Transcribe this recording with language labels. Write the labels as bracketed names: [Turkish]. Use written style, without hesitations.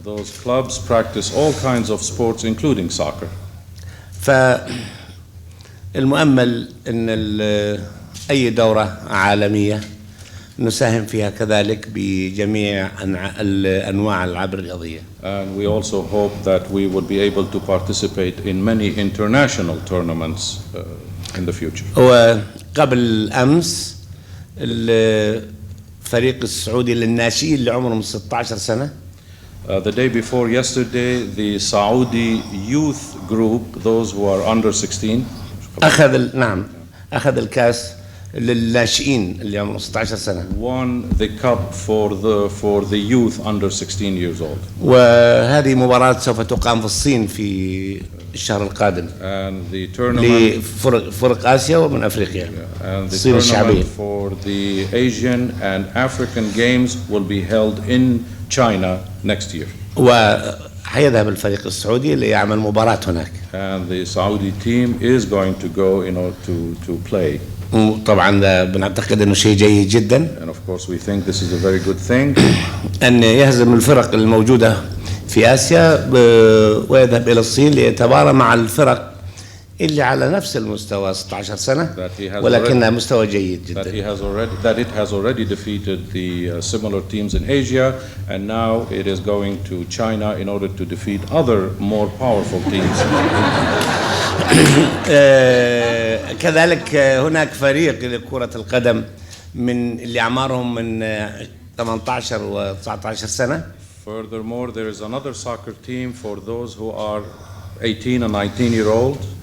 [English] Those clubs practice all kinds of sports including soccer. [Arabic] فالمؤمل أن أي دورة عالمية نساهم فيها كذلك بجميع أنواع الألعاب الرياضية. [English] And we also hope that we would be able to participate in many international tournaments in the future. [Arabic] وقبل أمس الفريق السعودي للناشئين اللي عمرهم 16 سنة. [English] The day before yesterday, the Saudi youth group, those who are under 16, [Arabic] أخذ الكأس للناشئين اللي عمرهم 16 سنة. [English] won the cup for the youth under 16 years old. [Arabic] وهذه مباراة سوف تقام في الصين في الشهر القادم. [English] And the tournament [Arabic] لفرق آسيا ومن أفريقيا. [English] And the tournament for the Asian and African games will be held in China next year. [Arabic] وحيذهب الفريق السعودي ليعمل مباراة هناك. [English] And the Saudi team is going to go in order to play. [Arabic] طبعا بنعتقد انه شيء جيد جدا. [English] And of course we think this is a very good thing. [Arabic] ان يهزم الفرق الموجودة في آسيا ويذهب إلى الصين ليتبارى مع الفرق اللي على نفس المستوى 16 سنة ولكنها مستوى جيد جدا. [English] That it has already defeated the similar teams in Asia and now it is going to China in order to defeat other more powerful teams. [Arabic] كذلك هناك فريق لكرة القدم من اللي أعمارهم من 18 و 19 سنة. [English] Furthermore, there is another soccer team for those who are 18 and 19-year-old.